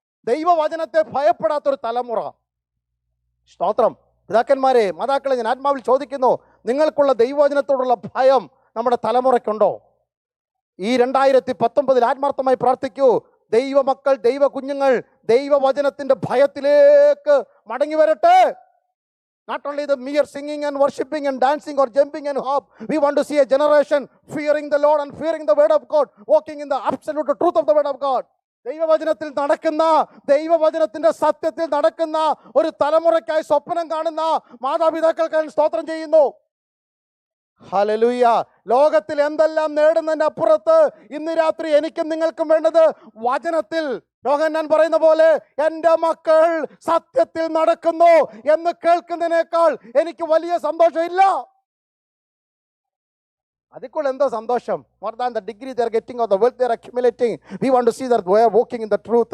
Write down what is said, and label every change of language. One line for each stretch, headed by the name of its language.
Malayalam: ദൈവവചനത്തെ ഭയപ്പെടാത്തൊരു തലമുറ. സ്തോത്രം. പിതാക്കന്മാരെ, മാതാക്കളെ, ഞാൻ ആത്മാവിൽ ചോദിക്കുന്നു, നിങ്ങൾക്കുള്ള ദൈവവചനത്തോടുള്ള ഭയം നമ്മുടെ തലമുറയ്ക്കുണ്ടോ? ഈ 2019 ആത്മാർത്ഥമായി പ്രാർത്ഥിക്കൂ. ദൈവമക്കൾ, ദൈവ കുഞ്ഞുങ്ങൾ ദൈവവചനത്തിൻ്റെ ഭയത്തിലേക്ക് മടങ്ങി വരട്ടെ.
English: Not only the mere singing and worshiping and dancing or jumping and hop. We want to see a generation fearing the Lord and fearing the word of God, walking in the absolute truth of the word of God.
Malayalam: ദൈവവചനത്തിൽ നടക്കുന്ന, ദൈവവചനത്തിൻ്റെ സത്യത്തിൽ നടക്കുന്ന ഒരു തലമുറയ്ക്കായി സ്വപ്നം കാണുന്ന മാതാപിതാക്കൾക്കായി സ്തോത്രം ചെയ്യുന്നു. ഹല്ലേലൂയ. ലോകത്തിൽ എന്തെല്ലാം നേടുന്നതിൻ്റെ അപ്പുറത്ത് ഇന്ന് രാത്രി എനിക്കും നിങ്ങൾക്കും വേണ്ടത് വചനത്തിൽ, യോഹന്നാൻ പറയുന്ന പോലെ, എൻ്റെ മക്കൾ സത്യത്തിൽ നടക്കുന്നു എന്ന് കേൾക്കുന്നതിനേക്കാൾ എനിക്ക് വലിയ സന്തോഷമില്ല. അതിക്കുള്ള എന്തോ സന്തോഷം?
English: More than the degree they are getting or the wealth they are accumulating, we want to see that we are walking in the truth.